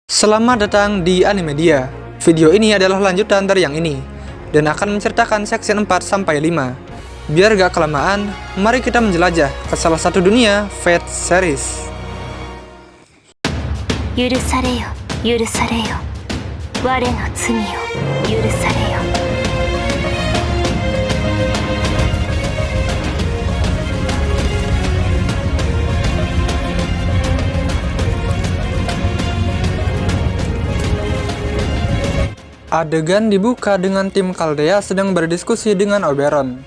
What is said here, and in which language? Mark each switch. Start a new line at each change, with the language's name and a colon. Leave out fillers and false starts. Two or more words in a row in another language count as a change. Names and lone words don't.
Indonesian: Selamat datang di Animedia. Video ini adalah lanjutan dari yang ini dan akan menceritakan section 4-5. Biar gak kelamaan, mari kita menjelajah ke salah satu dunia Fate series.
Japanese: 許されよ許されよ我の罪を許されよ
Indonesian: Adegan dibuka dengan tim Chaldea sedang berdiskusi dengan Oberon.